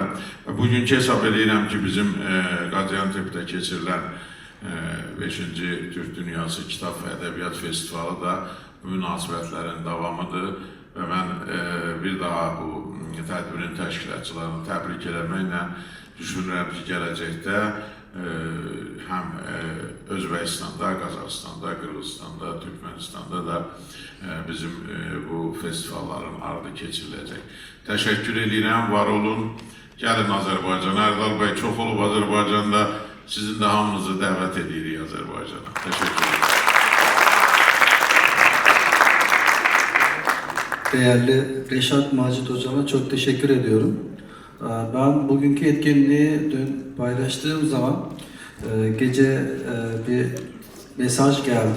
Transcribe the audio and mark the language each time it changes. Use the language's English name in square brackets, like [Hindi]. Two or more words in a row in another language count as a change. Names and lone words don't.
[Azerbaijani] Bugünkü hesab edirəm ki, bizim Qaziantep'də keçirilən 5-ci Türk Dünyası Kitab və Ədəbiyyat Festivalı da münasibətlərin davamıdır və mən bir daha bu tədbirin təşkilatçılarını təbrik eləməklə düşünürəm ki, gələcəkdə həm Özbəkistanda, Qazaxıstanda, Qırğızstanda, Türkmenistanda da bizim bu festivalların ardı keçiriləcək. Təşəkkür edirəm, var olun. Gəlin Azərbaycana. Ərdal bəy çox olub Azərbaycanda. Sizin də hamınızı dəvət edirik Azərbaycana. [Turkish] Təşəkkür ederim. Değerli Reşat Macit Hocama çok teşekkür ediyorum. Ben bugünkü etkinliği dün paylaştığım zaman gece bir mesaj geldi.